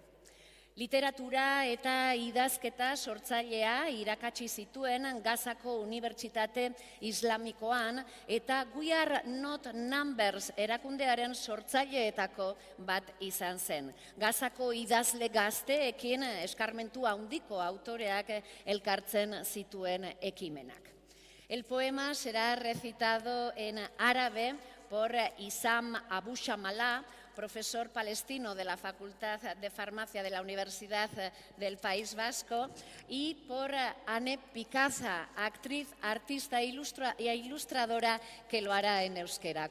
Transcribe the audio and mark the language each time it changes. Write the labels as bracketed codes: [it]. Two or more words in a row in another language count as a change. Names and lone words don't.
[eu] Literatura eta idazketa sortzailea irakatsi zituen Gazako Unibertsitate Islamikoan eta We Are Not Numbers erakundearen sortzaileetako bat izan zen. Gazako idazle gazteekin eskarmentu handiko autoreak elkartzen zituen ekimenak. [es] El poema será recitado en árabe por Issam Abu Shamala, profesor palestino de la Facultad de Farmacia de la Universidad del País Vasco, y por Ane Picaza, actriz, artista e ilustradora, que lo hará en euskera.